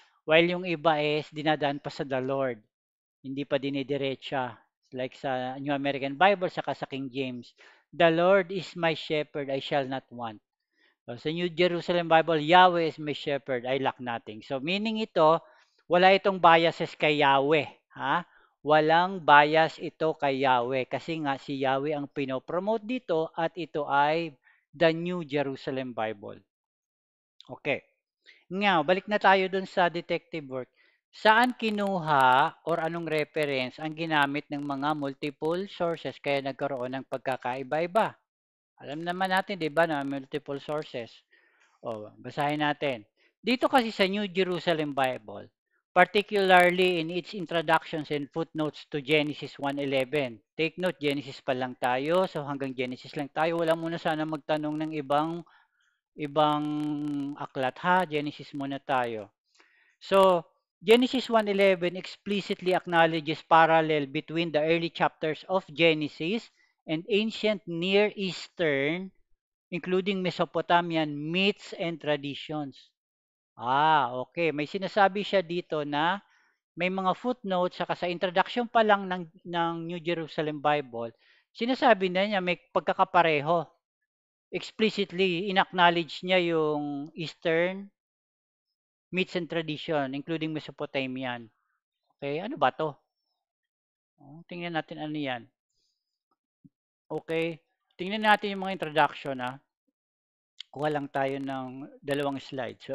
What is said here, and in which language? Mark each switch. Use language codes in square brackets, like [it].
[en] While [tl] yung iba [en] is [tl] dinadaan pa sa the Lord, hindi pa dinidiretsa. Like sa [en] New American Bible, [tl] saka sa [en] King James, the Lord is my shepherd, I shall not want. [tl] So, sa [en] New Jerusalem Bible, Yahweh is my shepherd, I lack nothing. [tl] So meaning ito, wala itong biases kay Yahweh. Ha? Walang bias ito kay Yahweh kasi nga si Yahweh ang pinopromote dito at ito ay the New Jerusalem Bible. Okay. Nga, balik na tayo dun sa [en] detective work. [tl] Saan kinuha or anong reference ang ginamit ng mga [en] multiple sources [tl] kaya nagkaroon ng pagkakaiba-iba? Alam naman natin, di ba, na [en] multiple sources. [tl] O, basahin natin. Dito kasi sa [en] New Jerusalem Bible, particularly in its introductions and footnotes to Genesis 1:11. Take note, [tl] Genesis pa lang tayo, so hanggang Genesis lang tayo. Wala muna sana magtanong ng ibang aklat ha. Genesis muna tayo. [en] So, Genesis 1:11 explicitly acknowledges parallel between the early chapters of Genesis and ancient Near Eastern including Mesopotamian myths and traditions. Okay. [tl] May sinasabi siya dito na may mga footnotes saka sa introduction pa lang ng New Jerusalem Bible, sinasabi na niya may pagkakapareho. [en] Explicitly inacknowledge [tl] niya yung [en] Eastern myths and tradition, including Mesopotamian. [tl] Okay, ano ba 'to? Tingnan natin ano 'yan. Okay, tingnan natin yung mga introduction, Kuha lang tayo ng dalawang slide.